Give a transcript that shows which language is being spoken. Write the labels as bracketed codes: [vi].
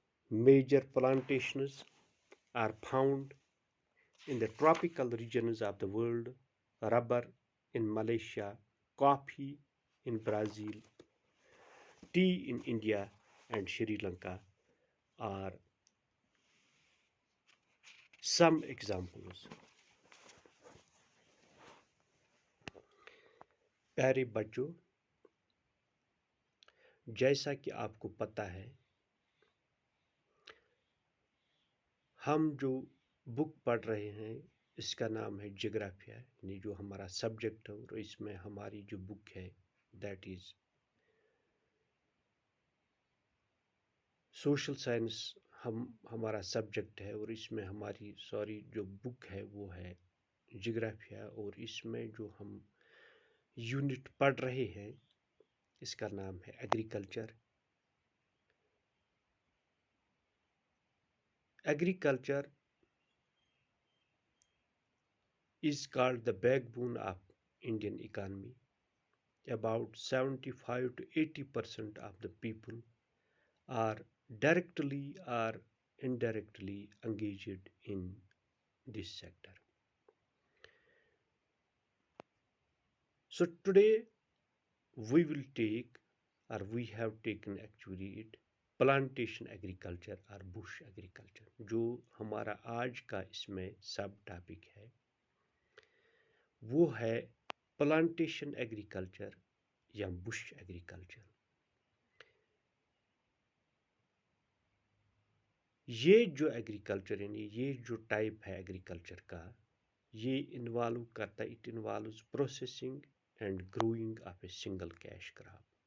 [en] Major plantations are found in the tropical regions of the world: rubber in Malaysia, coffee in Brazil, tea in India and Sri Lanka are some examples. [ur] پیارے بچوں، جیسا کہ آپ کو پتہ ہے، ہم جو بک پڑھ رہے ہیں اس کا نام ہے جغرافیہ، یعنی جو ہمارا سبجیکٹ ہے، اور اس میں ہماری جو بک ہے [en] that is [ur] سوشل سائنس ہمارا سبجیکٹ ہے، اور اس میں ہماری جو بک ہے وہ ہے جغرافیہ، اور اس میں جو ہم یونٹ پڑھ رہے ہیں اس کا نام ہے agriculture. [en] Agriculture is called the backbone of Indian economy. About 75 to 80% of the people are directly or indirectly engaged in this sector. So today we will take, or we have taken actually it, plantation agriculture اور bush agriculture. [ur] جو ہمارا آج کا اس میں سب topic ہے وہ ہے plantation agriculture یا بش ایگریکلچر. یہ جو ایگریکلچر یعنی یہ جو ٹائپ ہے ایگریکلچر کا، یہ انوالو کرتا ہے، [en] It involves processing and growing of a single cash crop.